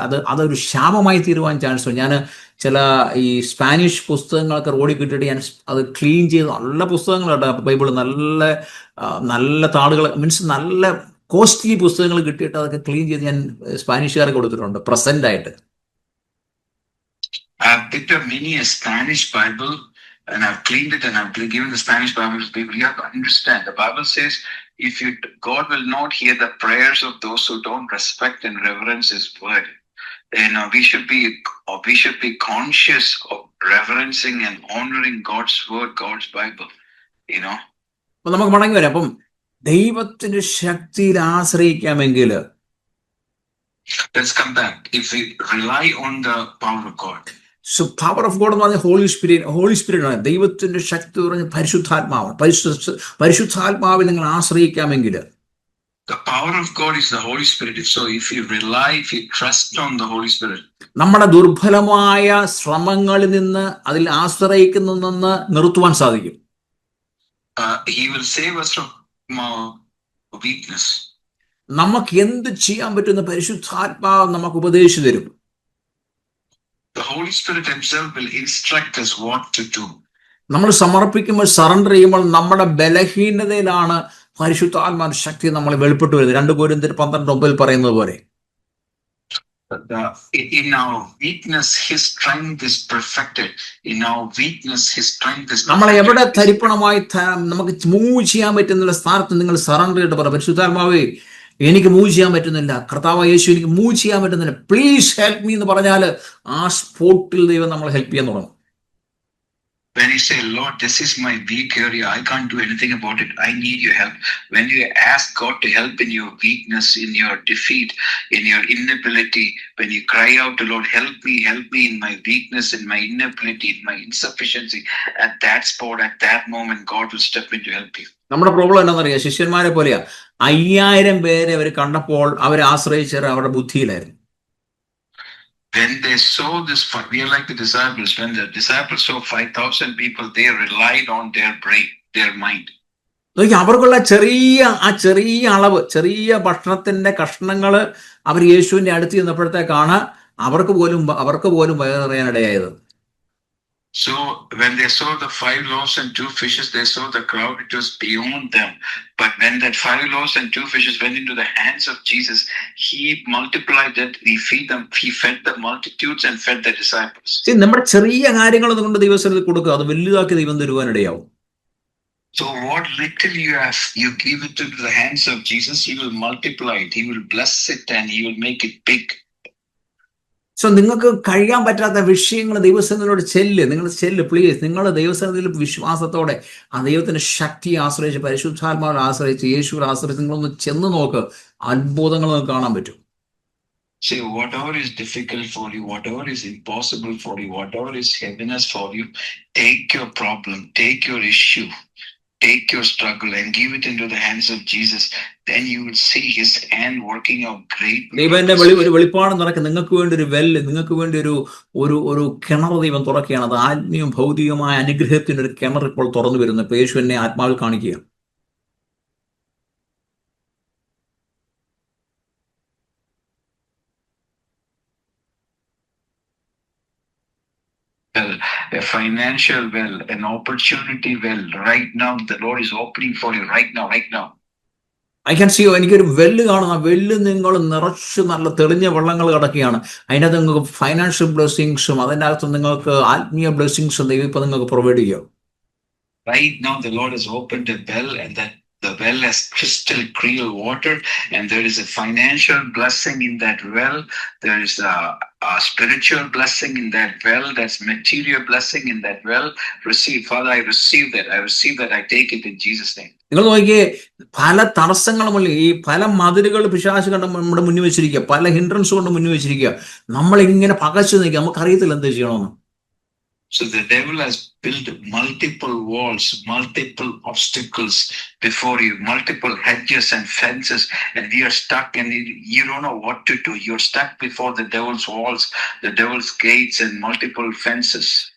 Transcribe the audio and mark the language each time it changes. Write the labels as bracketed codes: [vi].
[ml] അതൊരു ശാപമായി തീരുവാൻ ചാൻസ് ഉണ്ട്. ഞാൻ ചില ഈ സ്പാനിഷ് പുസ്തകങ്ങളൊക്കെ റോഡിൽ കിട്ടിയിട്ട് ഞാൻ അത് ക്ലീൻ ചെയ്ത് നല്ല പുസ്തകങ്ങളുണ്ട് ബൈബിൾ, നല്ല നല്ല താളുകൾ, മീൻസ് നല്ല കോസ്റ്റ്ലി പുസ്തകങ്ങൾ കിട്ടിയിട്ട് അതൊക്കെ ക്ലീൻ ചെയ്ത് ഞാൻ സ്പാനിഷുകാർക്ക് കൊടുത്തിട്ടുണ്ട് പ്രസന്റ് ആയിട്ട്. [en] I've picked up many a Spanish Bible and I've cleaned it and I've given the Spanish Bible to people. You have to understand. The Bible says, God will not hear the prayers of those who don't respect and reverence His word. We should be conscious of reverencing and honoring God's word, God's Bible. [ml] അപ്പൊ നമുക്ക് മടങ്ങി വരാം. അപ്പം ദൈവത്തിന്റെ ശക്തിയിൽ ആശ്രയിക്കാമെങ്കിൽ, [en] let's come back. If we rely on the power of God. So power of God [ml] എന്ന് പറഞ്ഞാൽ holy spirit ആണ്. ദൈവത്തിന്റെ ശക്തി പറഞ്ഞ പരിശുദ്ധാത്മാവാണ്. പരിശുദ്ധാത്മാവിൽ നിങ്ങൾ ആശ്രയിക്കാമെങ്കിൽ, [en] the power of God is the Holy Spirit. So if you trust on the Holy Spirit, [ml] നമ്മുടെ ദുർബലമായ ശ്രമങ്ങളിൽ നിന്ന് അതിൽ ആശ്രയിക്കുന്നതിൽ നിന്ന് നിർത്തുവാൻ സാധിക്കും. [en] He will save us from our weakness. [ml] നമുക്ക് എന്ത് ചെയ്യാൻ പറ്റുന്ന പരിശുദ്ധാത്മാവ് നമുക്ക് ഉപദേശിച്ചു തരും. [en] The Holy Spirit himself will instruct us what to do. [ml] നമ്മൾ സമർപ്പിക്കുമ്പോൾ, സറണ്ടർ ചെയ്യുമ്പോൾ നമ്മുടെ ബലഹീനതയിലാണ് പരിശുദ്ധാത്മാവിന്റെ ശക്തി നമ്മൾ വെളിപ്പെട്ടു വരുന്നത്. 2 Corinthians 12:9 പറയുന്നത് പോലെ, [en] in our weakness his strength is perfected. In our weakness his strength is perfected. [ml] നമ്മളെ എവിടെ തരിപ്പണമായി നമുക്ക് മൂവ് ചെയ്യാൻ പറ്റുന്ന സ്ഥാനത്ത് നിങ്ങൾ സറണ്ടർ ചെയ്തിട്ട് പറ, പരിശുദ്ധാത്മാവേ എനിക്ക് മൂവ് ചെയ്യാൻ പറ്റുന്നില്ല, കർത്താവ് യേശു എനിക്ക് മൂവ് ചെയ്യാൻ പറ്റുന്നില്ല, [en] please help me [ml] എന്ന് പറഞ്ഞാൽ ആ സ്പോട്ടിൽ ദൈവം നമ്മളെ ഹെൽപ്പ് ചെയ്യാൻ തുടങ്ങും. [en] When you say, Lord, this is my weak area, I can't do anything about it, I need your help. When you ask God to help in your weakness, in your defeat, in your inability, when you cry out to Lord, help me in my weakness, in my inability, in my insufficiency, at that spot, at that moment, God will step in to help you. [ml] നമ്മുടെ problem എന്താണെന്നറിയാം, ശിഷ്യന്മാരെ പോലെയാ. 5000 പേരെ അവർ കണ്ടപ്പോൾ അവർ ആശ്രയിച്ചത് അവരുടെ ബുദ്ധിയിലായിരുന്നു. [en] When they saw this, we are like the disciples. When the disciples saw 5,000 people, they relied on their brain, their mind. [ml] അവർക്കുള്ള ചെറിയ അളവ്, ചെറിയ ഭക്ഷണത്തിന്റെ കഷ്ണങ്ങൾ അവർ യേശുവിന്റെ അടുത്ത് ചെന്നപ്പോഴത്തേക്കാണ് അവർക്ക് പോലും വയറിയാനിടയായത്. [en] So when they saw the 5 loaves and 2 fishes, they saw the crowd, it was beyond them. But when that 5 loaves and 2 fishes went into the hands of Jesus, he multiplied it, he fed the multitudes and fed the disciples. [ml] നമ്മുടെ ചെറിയ കാര്യങ്ങൾ കൊണ്ട് ദൈവസന്നിധിയിൽ കൊടുക്കുക, അത് വലുതാക്കി ദൈവം തരുവാനിടയാവും. [en] So what little you have, you give it to the hands of Jesus, he will multiply it, he will bless it and he will make it big. [ml] So നിങ്ങൾക്ക് കഴിയാൻ പറ്റാത്ത വിഷയങ്ങൾ ദൈവസന്നിധിയോട് ചെല്ല് പ്ലീസ്. നിങ്ങൾ ദൈവസന്നിധിയിൽ വിശ്വാസത്തോടെ ആ ദൈവത്തിന്റെ ശക്തിയെ ആശ്രയിച്ച്, പരിശുദ്ധാത്മാവിനെ ആശ്രയിച്ച്, യേശുവിനെ ആശ്രയിച്ച് നിങ്ങളൊന്ന് ചെന്ന് നോക്ക്, അത്ഭുതങ്ങൾ നിങ്ങൾക്ക് കാണാൻ പറ്റും. [en] Say whatever is difficult for you, whatever is impossible for you, whatever is heaviness for you, take your problem, take your issue, take your struggle and give it into the hands of Jesus. Then you will see his hand working out great. [ml] ദൈവന്റെ ഒരു വെളിപ്പാട് നടക്കും. നിങ്ങൾക്ക് വേണ്ടി ഒരു വെല്ല്, നിങ്ങൾക്ക് വേണ്ടി ഒരു കിണർ ദൈവം തുറക്കുകയാണ്. അത് ആത്മീയവും ഭൗതികമായ അനുഗ്രഹത്തിന്റെ ഒരു കിണർ ഇപ്പോൾ തുറന്നു വരുന്നു. യേശു എന്നെ ആത്മാവിൽ കാണിക്കുക. [en] A financial well, an opportunity well, right now the Lord is opening for you right now. I can see, [ml] എനിക്കൊരു വെല്ല് കാണുന്ന വെല്ല് നിങ്ങൾ നിറച്ച് നല്ല തെളിഞ്ഞ വെള്ളങ്ങൾ കിടക്കുകയാണ്. അതിനകത്ത് നിങ്ങൾക്ക് ഫൈനാൻഷ്യൽ ബ്ലെസ്സിങ്സും അതിൻ്റെ അകത്ത് നിങ്ങൾക്ക് ആത്മീയ ബ്ലെസ്സിങ്സും ദൈവം ഇപ്പൊ നിങ്ങൾക്ക് പ്രൊവൈഡ് ചെയ്യും. [en] Right now the Lord has opened a well and that the well has crystal clear water and there is a financial blessing in that well. There is a spiritual blessing in that well. That's material blessing in that well. Receive, Father, I receive that. I take it in Jesus' name. [ml] നിങ്ങൾ നോക്കിയേ, പല തടസ്സങ്ങളുമല്ല, ഈ പല മതിലുകൾ പിശാച് കണ്ട് നമ്മുടെ മുന്നിൽ വെച്ചിരിക്കുക, പല ഹിൻഡ്രൻസ് കൊണ്ട് മുന്നിൽ വെച്ചിരിക്കുക. നമ്മളിങ്ങനെ പകച്ചു നിൽക്കുക, നമുക്കറിയത്തില്ല എന്ത് ചെയ്യണമെന്ന്. [en] So the devil has built multiple walls, multiple obstacles before you, multiple hedges and fences, and we are stuck and you don't know what to do. You're stuck before the devil's walls, the devil's gates and multiple fences.